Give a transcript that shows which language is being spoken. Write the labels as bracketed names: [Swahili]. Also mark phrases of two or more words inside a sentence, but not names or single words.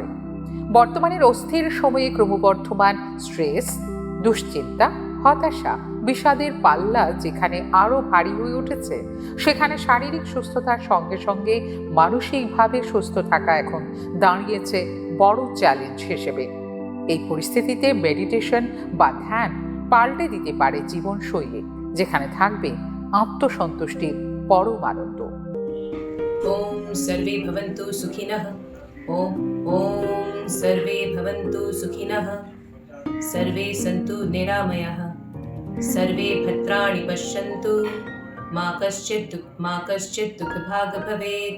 [Bangla] বর্তমানের অস্থির সময়ে ক্রমবর্ধমান স্ট্রেস, দুশ্চিন্তা, হতাশা, বিষাদের পাল্লা যেখানে আরো ভারী হয়ে উঠেছে, সেখানে শারীরিক সুস্থতার সঙ্গে সঙ্গে মানসিকভাবে সুস্থ থাকা এখন দাঁড়িয়েছে বড় চ্যালেঞ্জ হিসেবে। এই পরিস্থিতিতে মেডিটেশন বা ধ্যান পাল্টে দিতে পারে জীবনশৈলী, যেখানে থাকবে আত্মসন্তুষ্টির পরম আনন্দ। [Sanskrit] ওম সর্বে ভবন্তু সুখিনঃ। ওম ওম সর্বে ভবন্তু সুখিনঃ। সর্বে সন্তু নিরাময়াঃ। सर्वे भद्राणि पश्यन्तु मा कश्चित् दुःखभाग् भवेत्।